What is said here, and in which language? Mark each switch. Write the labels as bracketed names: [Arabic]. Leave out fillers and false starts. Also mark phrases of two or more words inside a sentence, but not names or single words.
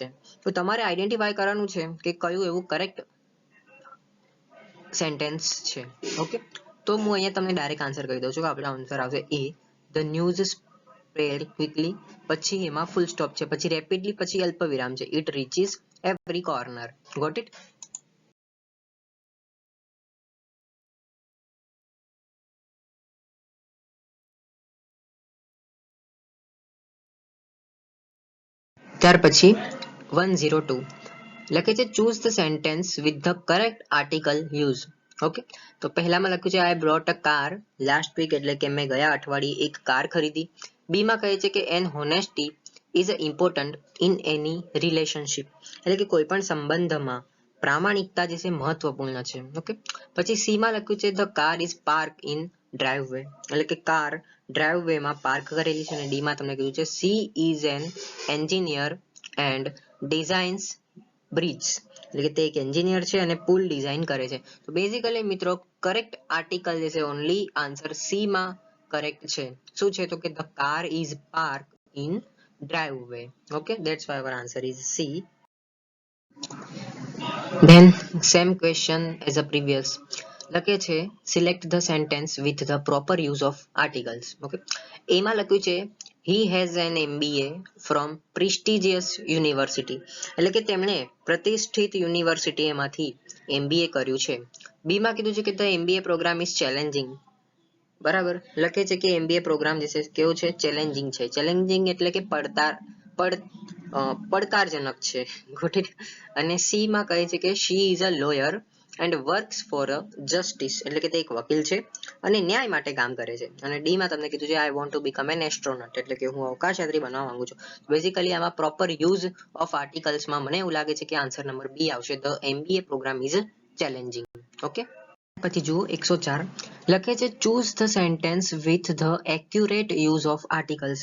[Gujarati] તો તમારે આઈડેન્ટિફાય કરવાનું છે કે કયું એવું [English] correct sentence [Gujarati] છે. ઓકે, તો હું અહીંયા તમને [English] direct answer [Gujarati] કહી દઉં છું કે આપણો આન્સર આવશે એ. [English] the news spread quickly, [Gujarati] પછી એમાં [English] full stop [Gujarati] છે, પછી રેપિડલી, પછી અલ્પવિરામ છે, [English] it reaches every corner. Got it? [Gujarati] ત્યાર પછી 102 લખે છે [English] choose the sentence with the correct article use. [Gujarati] ઓકે, તો પહેલામાં લખ્યું છે [English] I brought a car last week [Gujarati] એટલે કે મેં ગયા અઠવાડિયે એક કાર ખરીદી. બી માં કહે છે કે [English] an honesty is important in any relationship [Gujarati] એટલે કે કોઈ પણ સંબંધમાં પ્રામાણિકતા જે છે મહત્વપૂર્ણ છે. ઓકે, પછી સી માં લખ્યું છે [English] the car is parked in driveway [Gujarati] એટલે કે કાર ડ્રાઈવવે માં પાર્ક કરેલી છે. અને ડી માં તમને કીધું છે [English] she is an engineer and designs bridge [Gujarati] એટલે કે તે એક એન્જિનિયર છે અને પુલ ડિઝાઇન કરે છે. તો બેઝિકલી મિત્રો [English] correct article [Gujarati] જે છે [English] only answer [Gujarati] સી માં કરેક્ટ છે. શું છે? તો કે [English] the car is parked in driveway. Okay, that's why our answer is C. Then same question as a previous. [Gujarati] લખે છે [English] select the sentence with the proper use of articles. [Gujarati] ઓકે, એમાં લખ્યું છે [English] he has an MBA from prestigious university [Gujarati] એટલે કે તેમણે પ્રતિષ્ઠિત યુનિવર્સિટીમાંથી MBA કર્યું છે. બી માં કીધું છે કે [English] the MBA program is challenging. [Gujarati] બરાબર લખે છે કે [English] MBA program [Gujarati] જે છે કેવો છે? ચેલેન્જિંગ છે. ચેલેન્જિંગ એટલે કે પડકારજનક છે. [English] Got it? [Gujarati] અને સી માં કહે છે કે [English] she is a lawyer and works for a justice [Gujarati] એટલે કે તે એક વકીલ છે અને ન્યાય માટે કામ કરે છે. અને ડી માં તમને કીધું છે [English] I want to become an astronaut [Gujarati] એટલે કે હું અવકાશયાત્રી બનવા માંગુ છું. બેઝિકલી આમાં [English] proper use of articlesમાં [Gujarati] મને એવું લાગે છે કે [English] answer number B [Gujarati] આવશે. [English] the MBA program is challenging. ઓકે, [Gujarati] પછી જુઓ 104 લખે છે [English] choose the sentence with the accurate use of articles.